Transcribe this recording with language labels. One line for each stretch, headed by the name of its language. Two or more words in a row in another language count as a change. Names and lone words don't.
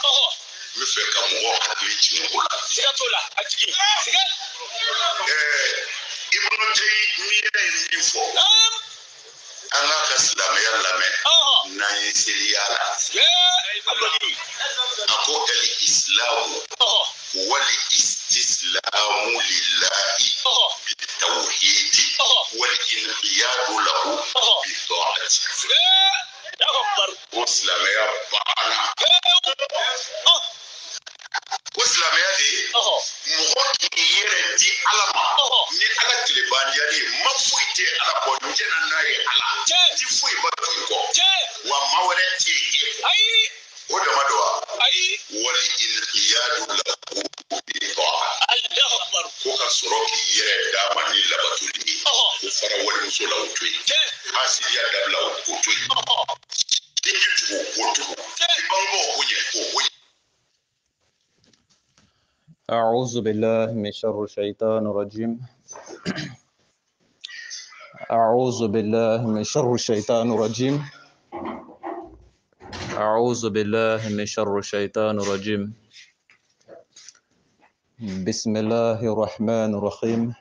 Bambara: N bɛ fɛ ka mɔgɔw hakili jigin o la. Siga t'o la, a jigin. Siga. Ibnu Taymiya ye min fɔ. An k'a ka silamɛya lamɛn. N'an ye seliya la. A ko
Arabic: الإسلام والاستسلام لله بالتوحيد والانقياد له بالطاعة.
Bambara: O silamɛya banna. O silamɛya de mɔgɔ k'i yɛrɛ di Ala ma ni Ala tilebandiyali ye ma foyi tɛ Ala kɔ n jɛna n'a ye Ala ti foyi ba tugu kɔ wa ma wɛrɛ tɛ yen o dama don wa
Arabic: والانقياد له بالطاعة
Bambara: ko ka sɔrɔ k'i yɛrɛ d'a ma ni labatuli ye o fara walimuso la o to yen hasidiya dabila o to yen i k'i tugu o tugu i bangebaaw bonya o bonya.
Arabic: أعوذ بالله من شر الشيطان الرجيم أعوذ بالله من شر الشيطان الرجيم أعوذ بالله من شر الشيطان الرجيم بسم الله الرحمن الرحيم